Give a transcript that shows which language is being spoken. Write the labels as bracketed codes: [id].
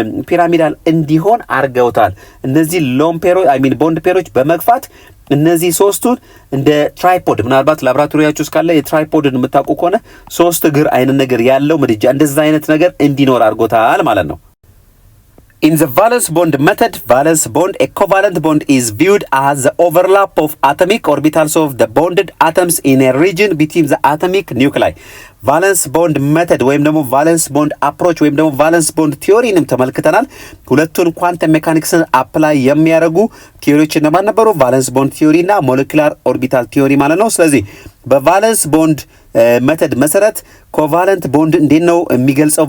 [am] ፒራሚዳል እንዲሆን አርገውታል። እነዚህ ሎምፔሮች ቦንድ ፔሮች በመግፋት እነዚህ ሶስቱን እንደ ትራይፖድ ምናልባት ላብራቶሪያችሁ ውስጥ ካለ የትራይፖድን የምታውቁ ከሆነ ሶስት እግር አይነት ነገር ያለው ምድጃ እንደዛ አይነት ነገር እንዲኖር አድርጎታል ማለት ነው። [en] In the valence bond method, valence bond, a covalent bond is viewed as the overlap of atomic orbitals of the bonded atoms in a region between the atomic nuclei. [am] ቫለንስ ቦንድ ሜተድ ወይም ደግሞ ቫለንስ ቦንድ አፕሮች ወይም ደግሞ ቫለንስ ቦንድ ቲዮሪንም ተመልክተናል። ሁለቱን ኳንተም ሜካኒክስን አፕላይ የሚያደርጉ ቲዮሪዎች እነማን ነበሩ? ቫለንስ ቦንድ ቲዮሪ እና ሞለኪላር ኦርቢታል ቲዮሪ ማለት ነው። ስለዚህ በቫለንስ ቦንድ ሜተድ መሰረት ኮቫለንት ቦንድ እንዴት ነው የሚገልጸው?